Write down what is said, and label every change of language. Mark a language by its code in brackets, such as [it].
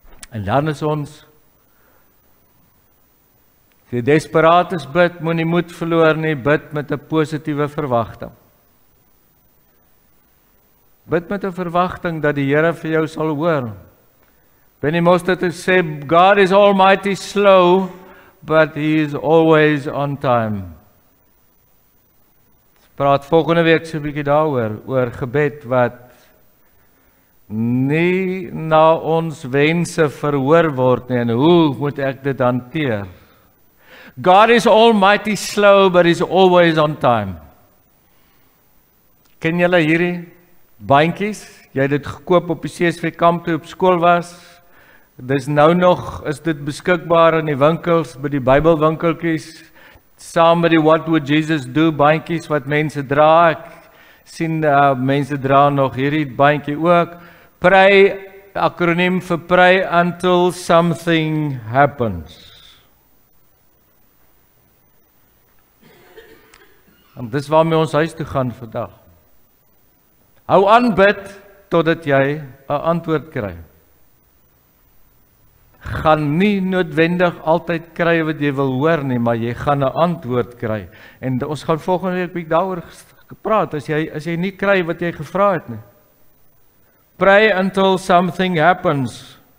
[af] En dan is ons die desperates bid, moenie moed verloor nie, bid met 'n positiewe verwagting. Bid met 'n verwagting dat die Here vir jou sal hoor. [en] Benny Mostert sê, God is almighty slow, but he is always on time. [af] Ons praat volgende week so 'n bietjie daaroor, oor gebed wat nie na ons wense verhoor word nie, en hoe moet ek dit hanteer? [en] God is almighty slow, but he is always on time. [af] Ken julle hierdie bandjies? Jy het dit gekoop op die CSV kamp toe op skool was. Dis nou nog, is dit beskikbaar in die winkels, by die Bybelwinkeltjies, saam met die What Would Jesus Do bandjies wat mense dra. Ek sien mense dra nog hierdie bandjie ook. [en] Pray, [af] akroniem vir [en] pray until something happens. [af] En dis waarmee ons huis toe gaan vandag. Hou aan bid totdat jy 'n antwoord kry. Gaan nie noodwendig altyd kry wat jy wil hoor nie, maar jy gaan 'n antwoord kry. En ons gaan volgende week bietjie daaroor gepraat, as jy nie kry wat jy gevra het nie. [en] Pray until something happens.